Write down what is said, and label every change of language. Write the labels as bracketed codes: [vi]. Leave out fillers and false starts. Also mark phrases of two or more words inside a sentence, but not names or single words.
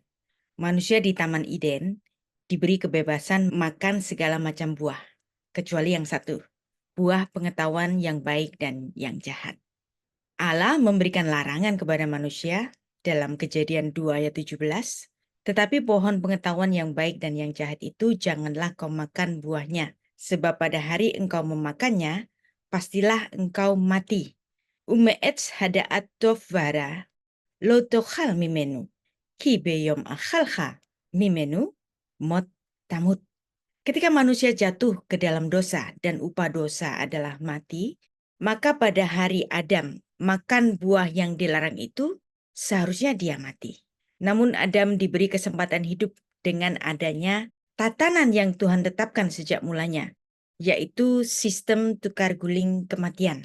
[id] Manusia di Taman Eden diberi kebebasan makan segala macam buah, kecuali yang satu, buah pengetahuan yang baik dan yang jahat. Allah memberikan larangan kepada manusia dalam Kejadian 2 ayat 17, tetapi pohon pengetahuan yang baik dan yang jahat itu janganlah kau makan buahnya, sebab pada hari engkau memakannya, pastilah engkau mati. [he] ומעץ הדעת טוב ורע לא תאכל ממנו כי ביום אכלך ממנו מות תמות. [id] Ketika manusia jatuh ke dalam dosa dan upah dosa adalah mati, maka pada hari Adam makan buah yang dilarang itu, seharusnya dia mati. Namun Adam diberi kesempatan hidup dengan adanya tatanan yang Tuhan tetapkan sejak mulanya, yaitu sistem tukar guling kematian.